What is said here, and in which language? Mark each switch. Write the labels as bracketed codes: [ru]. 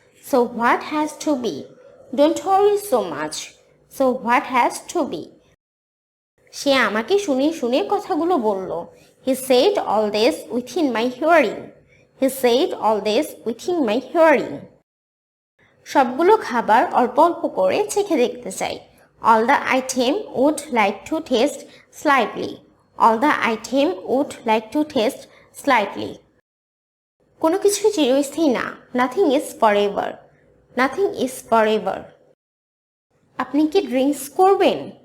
[en] So what has to be? Don't worry so much. So what has to be? [bn] সে আমাকে শুনে শুনে কথাগুলো বলল। [en] He said all this within my hearing. He said all this within my hearing. [bn] সবগুলো খাবার অল্প অল্প করে চেখে দেখতে চাই। [en] All the item would like to taste slightly. All the item would like to taste slightly. [bn] কোনো কিছু চিরস্থায়ী না। [en] Nothing is forever. Nothing is forever. [bn] আপনি কি ড্রিঙ্কস করবেন?